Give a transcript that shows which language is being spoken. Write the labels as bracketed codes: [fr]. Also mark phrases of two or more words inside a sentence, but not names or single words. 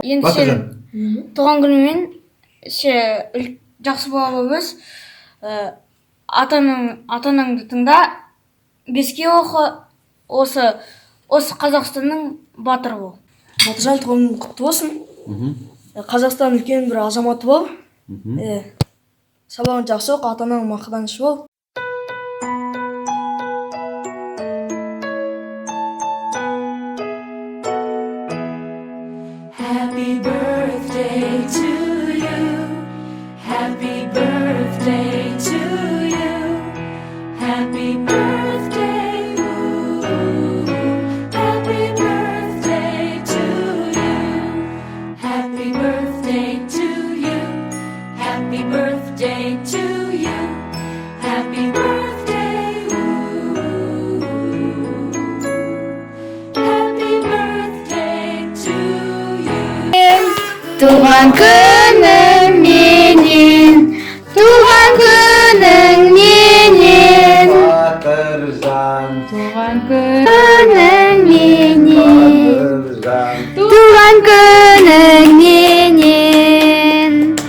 [kk] Енді сен туған күнімен жақсы бола өз, атаныңды тыңда, беске оқы, осы Қазақстанның батыры бол. Батыржан, туған күнің құтты болсын. Қазақстан үлкен бір азаматы бол. Сабағын жақсы оқы, атаның мақтанышы бол. [en] Happy birthday to you. Happy birthday to you. Happy birthday. Ooh. Happy birthday to you. Happy birthday to you. Happy birthday to you. Happy birthday. Ooh. Happy birthday to you. [kk] Туған күнің менен, туған күнің менен, Батыржан, туған күнің менен, Батыржан. туған күнің менен.